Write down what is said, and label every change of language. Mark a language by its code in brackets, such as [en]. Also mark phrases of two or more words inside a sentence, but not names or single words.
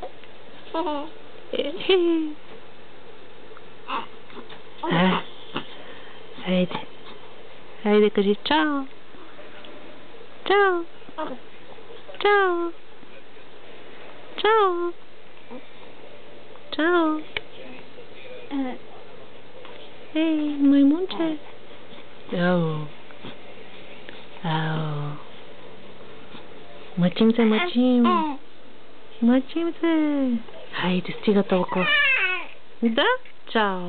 [bg] Хей! Хайде! Хайде, кажи чао! Чао! Чао! Чао! Чао! Ей, маймунче! Ау! Ау! Мъчим се, мъчим! Мъчим се! Хайде, стига толкова! Да? Чао!